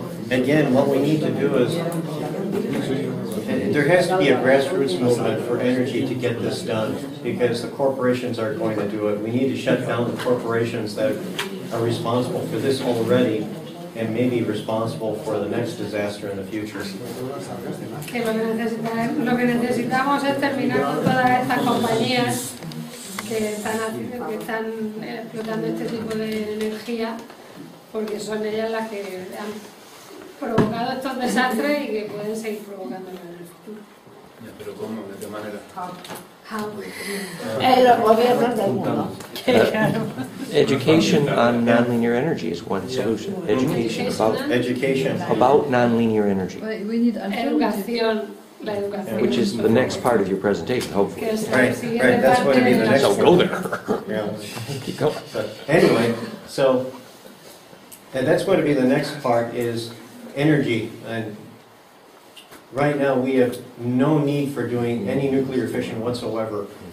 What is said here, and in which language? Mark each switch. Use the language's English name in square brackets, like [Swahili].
[English] Again, what we need to do is, there has to be a grassroots movement for energy to get this done, because the corporations aren't going to do it. We need to shut down the corporations that are responsible for this already, and maybe responsible for the next disaster in the future. [Spanish] Que lo que necesitamos es terminar con todas estas compañías que están explotando este tipo de energía, porque son ellas las que han provocado estos desastres y que pueden seguir provocándolos en el futuro. ¿Pero cómo? ¿De qué manera? Los gobiernos del mundo. [English] Education on nonlinear energy is one solution. Education about nonlinear energy, We need [Spanish] Educación, la educación. [English] which is the next part of your presentation, hopefully. Right, that's going to be the next So one. go there. Yeah. Keep going. But anyway, so, and that's going to be the next part is energy. And right now we have no need for doing any nuclear fission whatsoever.